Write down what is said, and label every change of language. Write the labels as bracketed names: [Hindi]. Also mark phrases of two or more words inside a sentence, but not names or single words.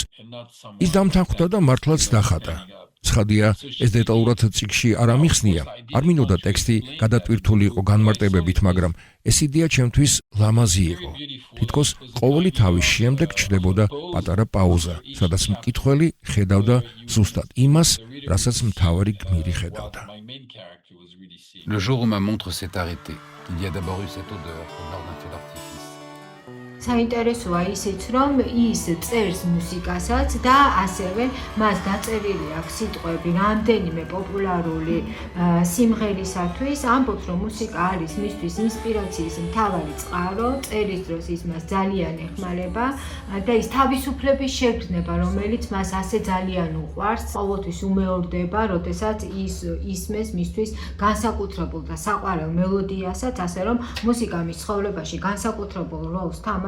[Georgian] ის დამთანხმდა და მართლაც დახატა. ცხადია, ეს დეტალურად წიგნში არ ამიხსნია, არ მინოდა ტექსტი გადატვირთული იყო განმარტებებით, მაგრამ ეს იდეა ჩემთვის ლამაზი იყო. თითქოს ყოველი თავის შემდეგ ჩნდებოდა პატარა პაუზა, სადაც მკითხველი ხედავდა ზუსტად იმას, რასაც მთავარი გმირი ხედავდა. [French] Le jour où ma montre s'est arrêtée, il y a d'abord eu cette odeur lors d'un feu d'artifice. [Georgian] საინტერესოა ისიც, რომ ის წერს მუსიკასაც და ასევე მას დაწერილი აქვს სიტყვები რამდენიმე პოპულარული სიმღერისათვის. ამბობს, რომ მუსიკა არის მისთვის ინსპირაციის მთავარი წყარო, წერის დროს ის მას ძალიან ეხმარება და ის თავისუფლების შეგრძნება, რომელიც მას ასე ძალიან უყვარს, ყოველთვის უმეორდება, როდესაც ის ისმის მისთვის განსაკუთრებულ და საყვარელ მელოდიასაც, ასე რომ მუსიკა მის ცხოვრებაში განსაკუთრებულ როლს თამაშობს.